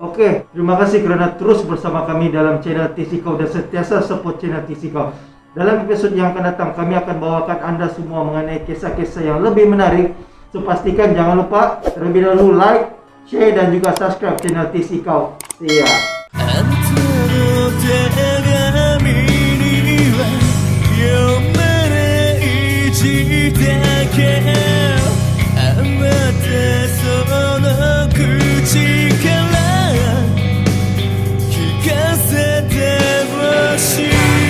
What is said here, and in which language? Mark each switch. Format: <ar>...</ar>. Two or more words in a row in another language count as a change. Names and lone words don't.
<ms>Oke, terima kasih kerana terus bersama kami dalam channel TC Kau dan sentiasa support channel TC Kau. Dalam episod yang akan datang, kami akan bawakan anda semua mengenai kisah-kisah yang lebih menarik. So, pastikan jangan lupa terlebih dahulu</ms> <en>like, share</en> <ms>dan juga</ms> <en>subscribe channel</en> <ms>TC Kau.</ms> <en>See ya.</en> <ja>あんたの手紙には読めない字だけあまたその口から聞かせてほしい</ja>